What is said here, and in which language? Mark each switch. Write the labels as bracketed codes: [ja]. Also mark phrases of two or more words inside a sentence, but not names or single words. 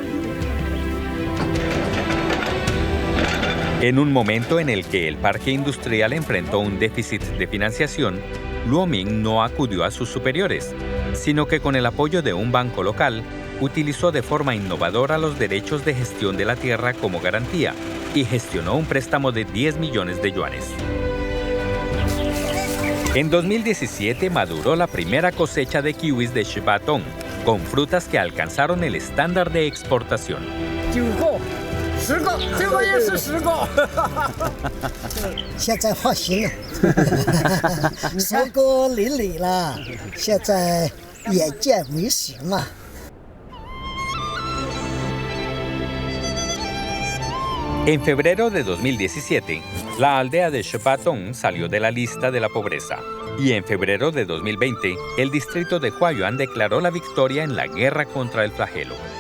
[es] En un momento en el que el parque industrial enfrentó un déficit de financiación, Luo Ming no acudió a sus superiores, sino que con el apoyo de un banco local, utilizó de forma innovadora los derechos de gestión de la tierra como garantía y gestionó un préstamo de 10 millones de yuanes. En 2017 maduró la primera cosecha de kiwis de Shibatong, con frutas que alcanzaron el estándar de exportación. [zh] 9 个，10个，这个也是10个。现在放心了，收割淋漓了，现在眼见为实了。 [es] En febrero de 2017, la aldea de Shibatong salió de la lista de la pobreza. Y en febrero de 2020, el distrito de Huayuan declaró la victoria en la guerra contra el flagelo.